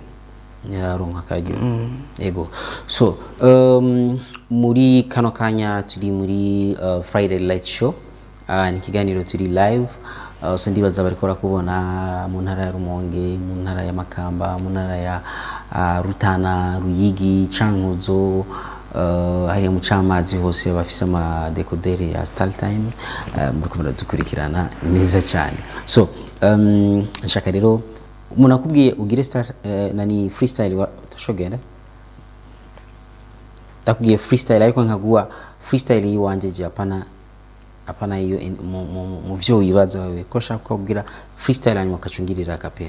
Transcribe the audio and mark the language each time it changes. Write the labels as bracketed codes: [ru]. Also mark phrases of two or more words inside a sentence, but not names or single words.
[rn] niraronka akaryo. Yego. So muri kano kanya turi muri Friday Light Show, ni kiganiro turi live. So ndibaza bariko barakubona mu ntara ya Rumonge, mu ntara ya Makamba, mu ntara ya Rutana, Ruyigi, Cankuzo, hari mu Camazi hose bafise ama decoder ya Star Time. Muri kumara dukurikirana neza cyane. So nshaka rero umuntu akubwiye ugire nani freestyle tashogenda, takubwiye freestyle ariko nkaguwa freestyle yiwanje je apana iyo mu vyo wibaza wewe ko shaka kugira freestyle hanyuma kacungirira kapera.